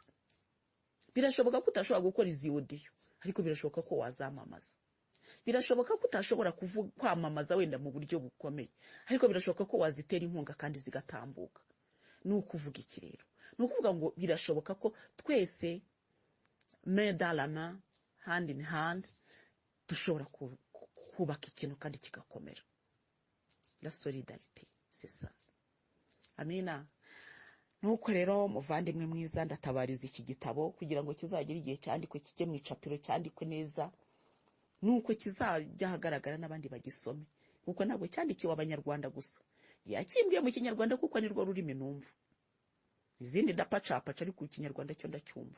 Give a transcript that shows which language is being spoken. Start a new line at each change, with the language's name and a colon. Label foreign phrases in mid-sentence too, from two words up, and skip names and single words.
Kinyarwanda: Birashoboka ko utashobora gukora izi audio, ariko birashoboka ko wazamamaza. Birashoboka ko utashobora kwamamaza wenda mu buryo bukomeye, ariko birashoboka ko wazitera inkunga kandi zigatambuka. Nukuvuga iki rero? Nukuvuga ngo birashoboka ko twese
French: main dans la main,
English: hand in hand,
Kinyarwanda: dushobora kubaka ikintu kandi kigakomera.
French: La solidarité, c'est ça.
Kinyarwanda: Amina. Nuko rero muvandimwe mwiza, ndatabariza iki gitabo kugira ngo kizagire igihe cyandikwe, kijye mu icapiro, cyandikwe neza, nuko kizajya hagaragara n'abandi bagisome, kuko ntabwo cyandikiwe abanyarwanda gusa. Yakimbwiye mu Kinyarwanda kuko ni rwo rurimi numva. Izindi ndapacapaca, ariko Ikinyarwanda cyo ndacyumva.